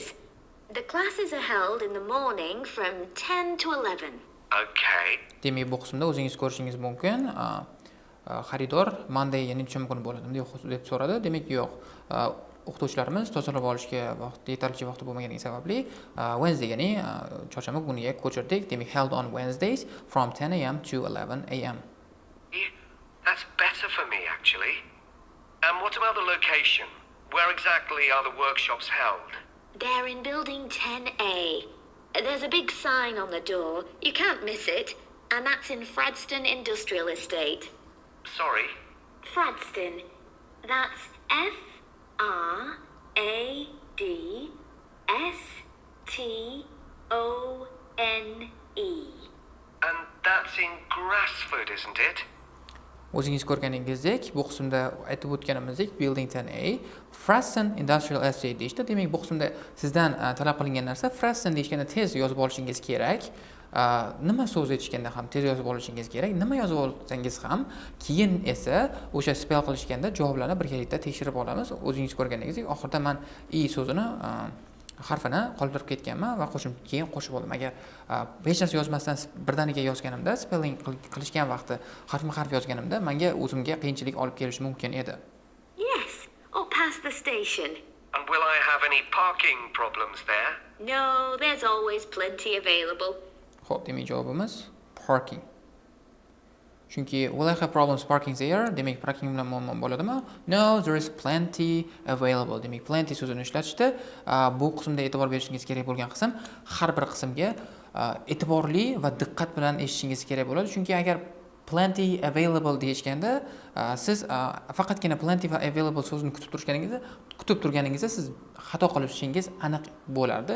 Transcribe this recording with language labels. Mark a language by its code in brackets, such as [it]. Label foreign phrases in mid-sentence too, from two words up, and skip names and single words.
[en] The classes are held in the morning from 10 to 11. Okay. [uz] Demak, bu qismda o'zingiz ko'rishingiz mumkin. Xaridor Monday yana necha kun bo'ladimi deb so'radi. Demak, yo'q. O'qituvchilarimiz tozalab olishga yetarlicha vaqti bo'lmaganligi sababli Wednesday, ya'ni chorshanba kuniga ko'chirdik. Demak, [en] held on Wednesdays from 10 a.m. to 11 a.m. That's better for me, actually. And what about the location? Where exactly are the workshops held? They're in building 10A. There's a big sign on the door. You can't miss it. And that's in Fradston Industrial Estate. Sorry? Fradston. That's F-R-A-D-S-T-O-N-E. And that's in Grassford, isn't it? [uz] O'zingiz ko'rganingizdek, bu qismda aytib o'tganimizdek, Building 10A, Fradston Industrial Estate deyishdi. Demak, bu qismda sizdan talab qilingan narsa Fradston deyishganda tez yozib olishingiz kerak. Nima so'z aytishganda ham tez yozib olishingiz kerak. Nima yozib olsangiz ham, keyin esa o'sha spell qilishganda javoblarni birgalikda tekshirib olamiz. O'zingiz ko'rganingizdek, oxirida men I so'zini harfini qoldirib ketganman va keyin qo'shib oldim. Agar hech narsa yozmasdan birdaniga yozganimda, spelling qilishgan vaqti harfma-harf yozganimda menga o'zimga qiyinchilik olib kelishi mumkin edi. Yes, or past the station. And will I have any parking problems there? No, there's always plenty available. Xo'p, demak javobimiz parking. [en] Chunki will I have problems parking there? [uz] Demak, parking bilan muammo bo'ladimi? [en] No, there is plenty available. [uz] Demak, plenty so'zini ishlatishdi. Bu qismda e'tibor berishingiz kerak bo'lgan qism har bir qismga e'tiborli va diqqat bilan eshitishingiz kerak bo'ladi. Chunki agar [en] plenty available [uz] deyishganda siz faqatgina plenty va available so'zini kutib turganingizda siz xato qilishingiz aniq bo'lardi.